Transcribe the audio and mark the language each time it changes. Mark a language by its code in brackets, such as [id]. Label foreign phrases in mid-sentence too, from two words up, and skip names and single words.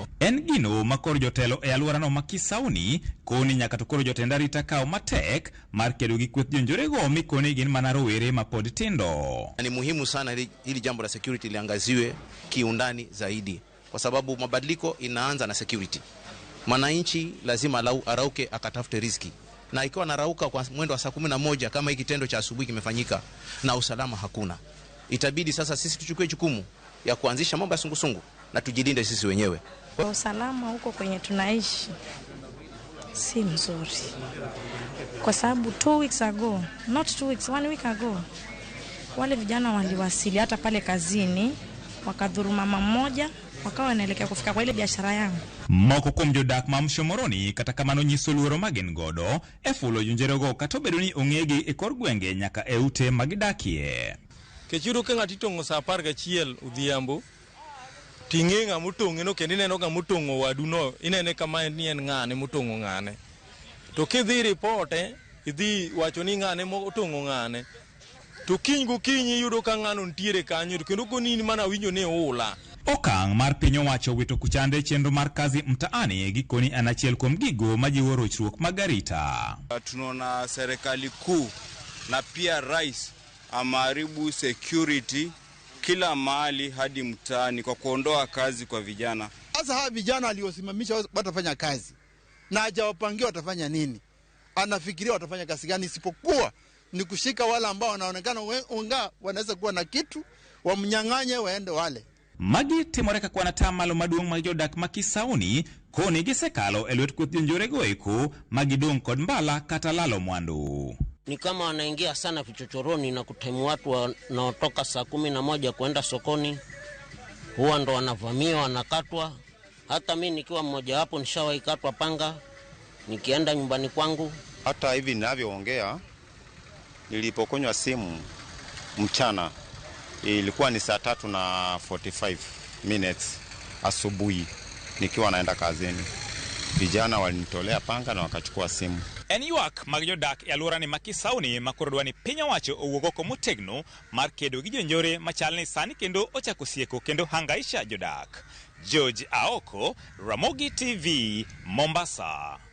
[luo] En gino makoro jotelo e alworano ma Kisauni koni nyaka to koro jotend arita kawo matek mar kedo gi kweth jonjore go mikoni gin mana rowere ma pod tindo. [sw] Ni muhimu sana hili jambo la security liangaziwe kiundani zaidi kwa sababu mabadiliko inaanza na security. Mwananchi lazima arauke akatafute riziki. Na ikiwa narauka kwa mwendo wa saa 11 kama hiki kitendo cha asubuhi kimefanyika na usalama hakuna, itabidi sasa sisi tuchukue jukumu ya kuanzisha mambo ya sungusungu na tujilinde sisi wenyewe. Usalama huko kwenye tunaishi si mzuri kwa sababu [en] 2 weeks ago, not 2 weeks, 1 week ago, [sw] wale vijana waliwasili hata pale kazini wakadhuru mama mmoja wakawa wanaelekea kufika kwa ile biashara yangu. [luo] Moko kuom jodak ma Mshomoroni kata kamano nyiso luoro magen godo e fulo jonjorego kata obedo ni ong'egi e kor gwenge nyaka e ute magidakie. Kechiro ka ng'ato itongo sa 11 odhiambo ting'e ng'ama otong'e no kendo ineno ng'ama otong'o wadu no inene kama ni en ng'ane motong'o ng'ane to kidhi ripote idhi wacho ni ng'ane motong'o ng'ane to kiny gokinyi yudo ka ng'ano ntiere kanyo kendo konini mana winjo ne ula. Okang' mar piny owacho wito kuchande chenro mar kazi mtaani gikoni an achiel kuom gigo majiwo rochruok mag arita. [sw] Tunaona serikali kuu na pia rais ameharibu security kila mahali hadi mtaani kwa kuondoa kazi kwa vijana. Sasa hawa vijana aliosimamisha watafanya kazi na hajawapangia watafanya nini? Anafikiria watafanya kazi gani isipokuwa ni kushika wale ambao wanaonekana wanaweza kuwa na kitu wamnyang'anye waende wale. [luo] Magi timore kwa natamalo maduong' mag jodak ma Kisauni koni gisekalo e lwet kweth jonjorego eko magidong' kod mbala kata lalo mwandu. [sw] Ni kama wanaingia sana vichochoroni na kutemu watu wanaotoka saa 11 kwenda sokoni, huwa ndo wanavamia wanakatwa. Hata mimi nikiwa mmoja wapo nishawahi katwa panga nikienda nyumbani kwangu. Hata hivi ninavyoongea nilipokonywa simu mchana ilikuwa ni saa 3:45 asubuhi nikiwa naenda kazini. Vijana walinitolea panga na wakachukua simu. [luo] En ywak mag jodak e alworani ma Kisauni makoro dwani piny owacho owuog oko motegno mar kedo gi jonjore machalni sani kendo ochako sieko kendo hangaisha jodak. George Aoko, Ramogi TV, Mombasa.